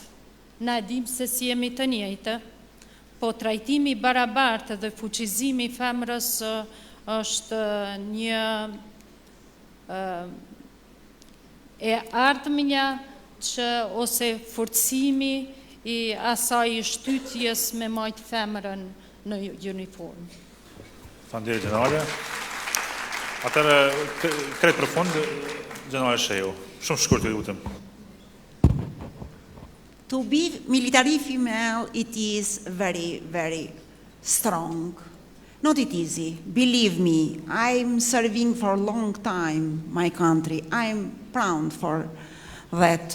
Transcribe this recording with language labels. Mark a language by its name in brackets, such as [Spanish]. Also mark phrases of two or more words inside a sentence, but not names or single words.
[Albanian] Na e dim se si jemi të njëjtë, po trajtimi i barabartë dhe fuqizimi i femrës është një e ardhmja që ose forcimi i asaj shtytjes me majtë femrën në uniform. Faleminderit generale. Atëherë kret për fund generale Shehu. Shumë shkurt ju lutem. [English] To be military female, it is very, very strong. Not it easy. Believe me, I'm serving for a long time my country. I'm proud for that.